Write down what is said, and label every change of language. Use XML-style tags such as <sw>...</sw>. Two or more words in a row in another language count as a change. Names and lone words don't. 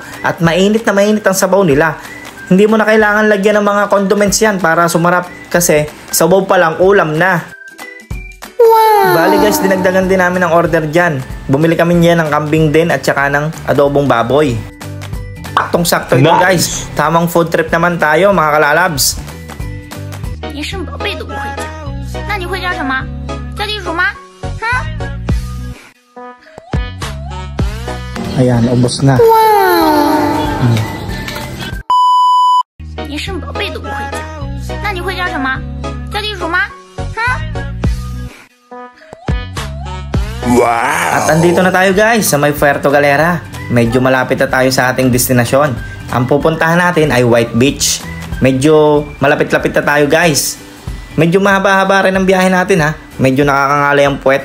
<tl>At mainit na mainit ang sabaw nila. Hindi mo na kailangan lagyan ng mga condiments yan para sumarap. Kasi sabaw pa lang ulam na. Wow! Bali guys, dinagdagan din namin ang order dyan. Bumili kami niya ng kambing din at saka ng adobong baboy. Saktong-sakto ito guys. Tamang</tl> <en>food trip</en> <tl>naman tayo mga kalalabs.</tl> <zh>你生宝贝都不会叫，那你会叫什么？叫地鼠吗？哼！</zh> <tl>Ayan, ubos na. Wow!</tl> <zh>你生宝贝都不会叫，那你会叫什么？叫地鼠吗？哼！ Wow!</zh> <tl>At andito na tayo guys sa may Puerto Galera. Medyo malapit na tayo sa ating destinasyon. Ang pupuntahan natin ay White Beach. Medyo malapit-lapit na tayo guys. Medyo mahaba-haba rin ang biyahe natin ha. Medyo nakakangalay ang puwet.</tl>